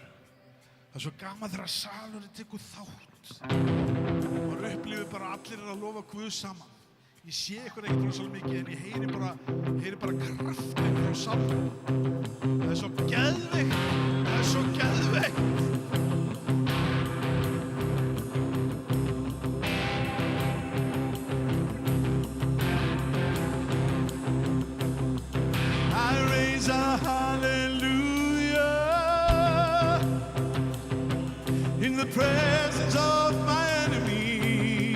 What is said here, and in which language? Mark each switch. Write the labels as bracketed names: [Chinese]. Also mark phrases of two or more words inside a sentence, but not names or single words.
[Icelandic] Það er svo gaman þegar salurinn tekur þátt. Og upplifir bara allir að lofa Guð saman. Ég sé ykkur ekkert rosalega mikið en ég heyri bara kraftin frá salnum. Það er svo geðveikt. Það er svo geðveikt. [English] A hallelujah in the presence of my enemies.